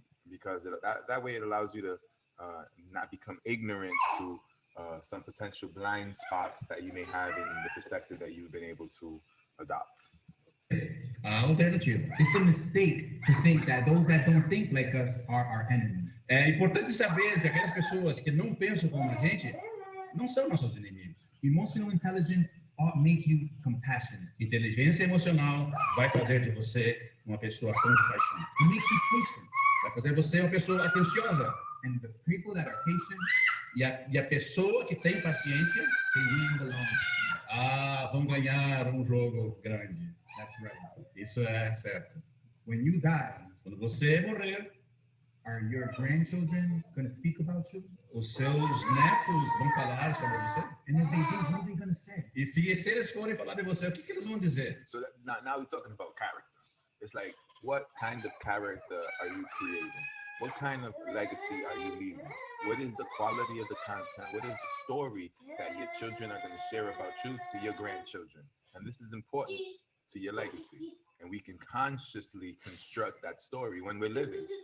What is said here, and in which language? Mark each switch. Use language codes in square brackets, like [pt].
[en] because that way it allows you to not become ignorant to some potential blind spots that you may have in the perspective that you've been able to adopt. [pt] Alternativa. [en] It's a mistake to think that those that don't think like us are our enemies. [pt] É importante saber que aquelas pessoas que não pensam como a gente não são nossos inimigos. [en] Emotional intelligence ought make you compassionate. [pt] Inteligência emocional vai fazer de você uma pessoa compaixonada. [en] It makes you patient. [pt] Vai fazer você uma pessoa atenciosa. [en] And the people that are patient, [pt] e a pessoa que tem paciência, [en] they win the long. [pt] Vão ganhar um jogo grande. [en] That's right. [pt] Isso é certo. [en] When you die, [pt] quando você morrer, [en] are your grandchildren going to speak about you? [pt] Os seus netos vão falar sobre você? [en] And if they do, what are they going to say? [pt] E se eles forem falar de você, o que eles vão dizer? [en] So now we're talking about character. It's like, what kind of character are you creating? What kind of legacy are you leaving? What is the quality of the content? What is the story that your children are going to share about you to your grandchildren? And this is important to your legacy. And we can consciously construct that story when we're living.